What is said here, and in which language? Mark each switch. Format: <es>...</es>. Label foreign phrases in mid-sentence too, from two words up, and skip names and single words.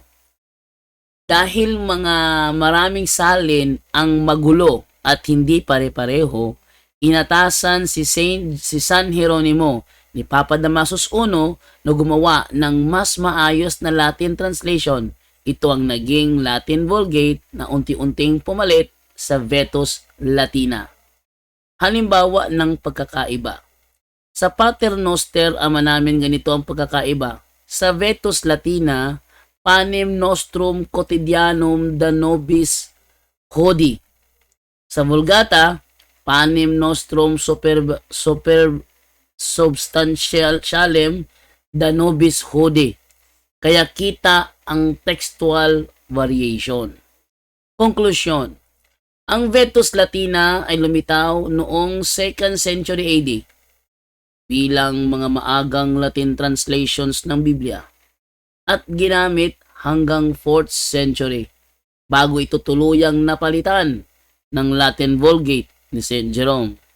<tl>Dahil maraming salin ang magulo at hindi pare-pareho, inatasan si San Jeronimo ni Papa Damasus I na gumawa ng mas maayos na</tl> <en>Latin translation.</en> <tl>Ito ang naging Latin Vulgate na unti-unting pumalit sa Vetus Latina. Halimbawa ng pagkakaiba. Sa Pater Noster Ama Namin ganito ang pagkakaiba.</tl> <la>Sa Vetus Latina, Panem Nostrum Quotidianum da Nobis Hodie. Sa Vulgata, Panem Nostrum Substantialem da Nobis Hodie.</la> <tl>Kaya kita ang textual variation. Konklusyon. Ang Vetus Latina ay lumitaw noong</tl> <en>2nd century AD</en> <tl>bilang mga maagang</tl> <en>Latin translations</en> <tl>ng Biblia at ginamit hanggang</tl> <en>4th century</en> <tl>bago ito tuluyang napalitan ng Latin Vulgate ni Saint Jerome.</tl>